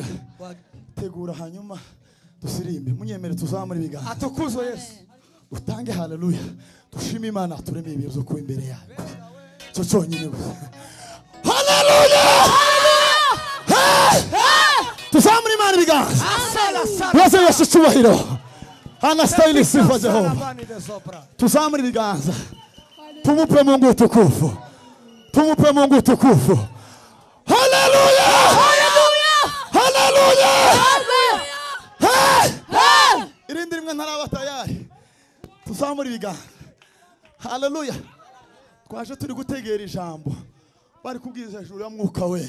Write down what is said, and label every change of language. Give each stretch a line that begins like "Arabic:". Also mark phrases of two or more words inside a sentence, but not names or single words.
Kinyarwanda: Tegura hanyuma dusirimbe. Munyemere tuzamura ibiganza. Atukuzwe Yesu. Utange haleluya. Dushime Imana tureme ibihe byo kuba imbere yawe. Cyo cyonyine gusa. Haleluya. Tuzamura Imana ibiganza. Yesu Yesu cyubahiro.
Swahili: Anastahili sifa Jehova.
Kinyarwanda: Tuzamura ibiganza.
Swahili: Tumupe Mungu utukufu. Tumupe Mungu utukufu. Haleluya. Haleluya. Haleluya.
Kinyarwanda: Irindi rimwe ntaraba tayari. Tuzamura ibiganza. Haleluya. Twaje turi gutegera ijambo. Bari kubwiriza ijuru ya Mwuka we.